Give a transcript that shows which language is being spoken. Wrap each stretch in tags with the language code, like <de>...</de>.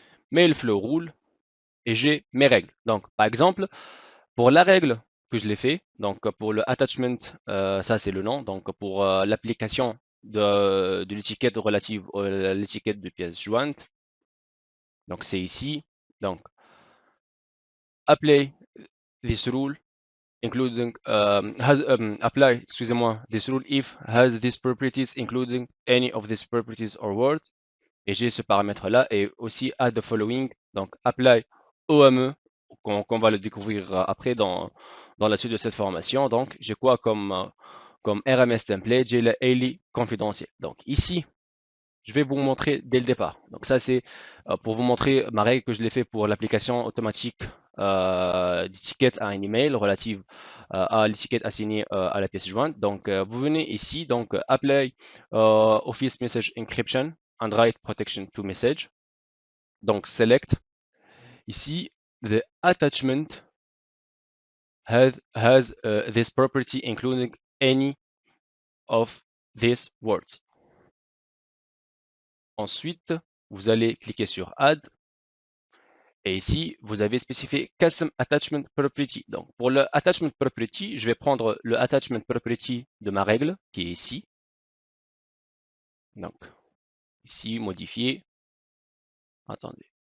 <fr>Mais le flow roule et j'ai mes règles. Donc, par exemple, pour la règle que je l'ai fait, donc pour le attachment, ça c'est le nom. Donc, pour l'application de l'étiquette relative à l'étiquette de pièce jointe, donc c'est ici.</fr> <en>Donc, apply this rule including apply,</en> <fr>excusez-moi,</fr> <en>this rule if has these properties including any of these properties or words.</en> <fr>Et j'ai ce paramètre-là et aussi</fr> <en>add the following,</en> <fr>donc apply OME, qu'on va le découvrir après dans la suite de cette formation. Donc, j'ai quoi comme RMS template? J'ai le Haley confidentiel. Donc, ici, je vais vous montrer dès le départ. Donc, ça, c'est pour vous montrer ma règle que je l'ai fait pour l'application automatique d'étiquette à un email relative à l'étiquette assignée à la pièce jointe. Donc, vous venez ici, donc</fr> <en>apply Office Message Encryption and Write Protection to Message. Donc, select ici, the attachment has this property including any of these words.</en> <fr>Ensuite, vous allez cliquer sur Add. Et ici, vous avez spécifié Custom Attachment Property. Donc, pour le Attachment Property, je vais prendre le Attachment Property de ma règle, qui est ici. Donc, ici, modifier. Attendez.</fr>